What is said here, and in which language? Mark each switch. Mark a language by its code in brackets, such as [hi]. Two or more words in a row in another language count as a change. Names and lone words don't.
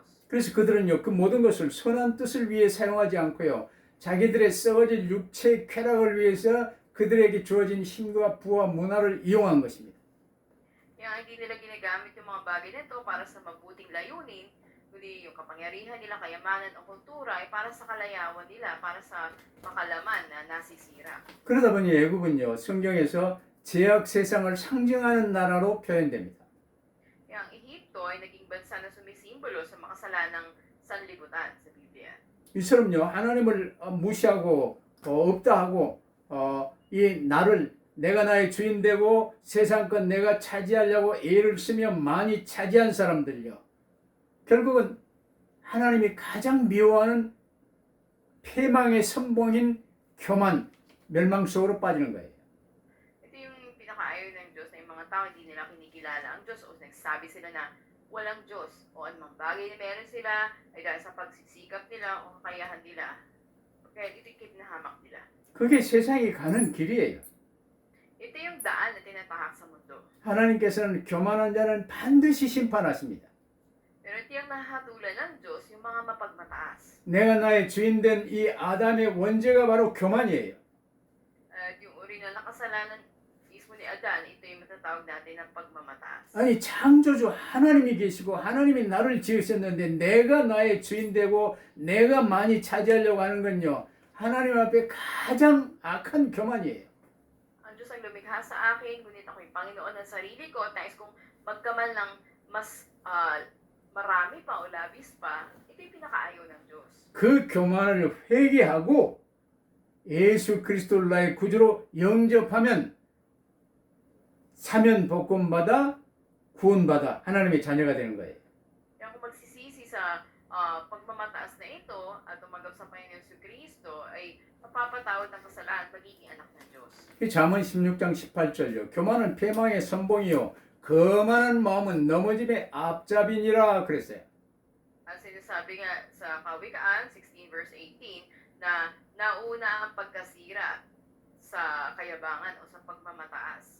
[ko] 그래서 그들은요, 그 모든 것을 선한 뜻을 위해 사용하지 않고요, 자기들의 썩어질 육체의 쾌락을 위해서 그들에게 주어진 힘과 부와 문화를 이용한 것입니다. [tl] Kaya hindi nila ginagamit yung mga bagay na ito para sa mabuting layunin, kundi yung kapangyarihan nila, kayamanan o kultura ay para sa kalayawan nila, para sa makalaman na nasisira. [ko] 그러다 보니 애굽은요, 성경에서 죄악 세상을 상징하는 나라로 표현됩니다. [tl] Kaya ang Ehipto ay naging bansa na sumisimbolo sa makasalanang sanlibutan sa Biblia. [ko] 이처럼요, 하나님을 무시하고 없다 하고 이 나를 내가 나의 주인 되고 세상껏 내가 차지하려고 애를 쓰며 많이 차지한 사람들요, 결국은 하나님이 가장 미워하는 패망의 선봉인 교만, 멸망 속으로 빠지는 거예요. [tl] Ito yung pinakaayaw ng Diyos na yung mga tao hindi nila kinikilala ang Diyos o nagsabi sila na walang Diyos o anumang bagay na meron sila ay dahil sa pagsisikap nila o kakayahan nila. Kaya ito'y kinahamak nila. [ko] 그게 세상이 가는 길이에요. [tl] Ito yung daan na tinatahak sa mundo. [ko] 하나님께서는 교만한 자는 반드시 심판하십니다. [tl] Pero ito yung nahatulan ng Diyos, yung mga mapagmataas. [ko] 내가 나의 주인 된 이 아담의 원죄가 바로 교만이에요. [tl] At yung uri na nakasalanan mismo ni Adan, ito yung matatawag natin ng pagmamataas. [ko] 아니, 창조주 하나님이 계시고 하나님이 나를 지으셨는데 내가 나의 주인 되고 내가 많이 차지하려고 하는 건요, 하나님 앞에 가장 악한 교만이에요. [tl] Ang Diyos ang lumikha sa akin, ngunit ako'y Panginoon ng sarili ko at nais kong magkamal ng mas marami pa o labis pa. Ito yung pinakaayaw ng Diyos. [ko] 그 교만을 회개하고 예수 그리스도를 나의 구주로 영접하면 사면 복권 받아 구원받아 하나님의 자녀가 되는 거예요. [tl] Kaya kung magsisisi sa pagmamataas na ito at tumanggap sa Panginoon si Kristo ay mapapatawad ng kasalanan at magiging anak ng Diyos. [ko] 이 잠언 16장 18절요. 교만은 패망의 선봉이요 거만한 마음은 넘어짐의 앞잡이니라 그랬어요. [tl] At sinasabi nga sa Kawikaan 16 verse 18 na nauna ang pagkasira sa kayabangan o sa pagmamataas.